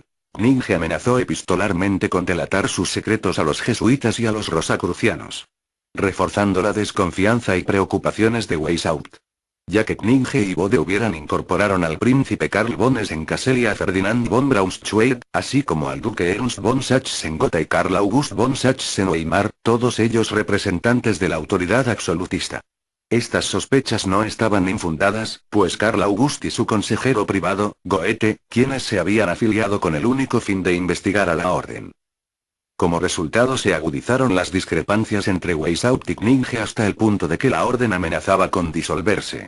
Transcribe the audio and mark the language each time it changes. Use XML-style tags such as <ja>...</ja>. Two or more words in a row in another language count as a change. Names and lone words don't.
<es>Kninge amenazó epistolarmente con delatar sus secretos a los jesuitas y a los rosacrucianos, reforzando la desconfianza y preocupaciones de Weishaupt. Ya que Kninge y Bode hubieran incorporaron al príncipe Karl von Essen-Kassel y a Ferdinand von Braunschweig, así como al duque Ernst von Sachsen-Gotha y Karl August von Sachsen-Weimar, todos ellos representantes de la autoridad absolutista. Estas sospechas no estaban infundadas, pues Karl August y su consejero privado, Goethe, quienes se habían afiliado con el único fin de investigar a la orden. Como resultado se agudizaron las discrepancias entre Weishaupt y Kninge hasta el punto de que la orden amenazaba con disolverse.</es>